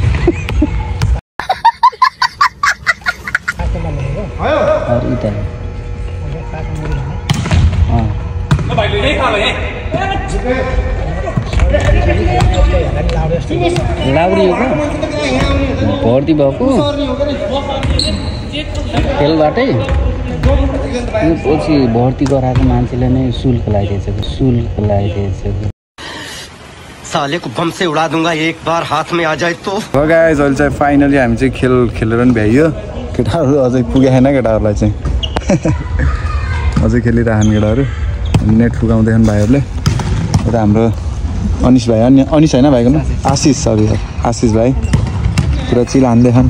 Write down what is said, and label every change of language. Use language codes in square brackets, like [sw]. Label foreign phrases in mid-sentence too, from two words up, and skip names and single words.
[ne] लाउरी हो भर्ती भएको खेलबाटै पछि भर्ती गराएको मान्छेले नै शुल्क लगाइदिएछ [hi] साले को बम से उड़ा दूंगा एक बार हाथ में आ जाए तो [ne] गाइस अहिले चाहिँ फाइनली हामी चाहिँ खेलेर पनि भ्याइयो केटाहरू अझै पुगेन केटाहरूलाई चाहिँ अझै खेलिरहन् केटाहरू नेट फुकाउँदैछन् भाइहरूले र हाम्रो अनिश भाइ अनिश होइन भाइको नाम आशिष सरी आशिष भाइ पुरा चिल हान्दैछन्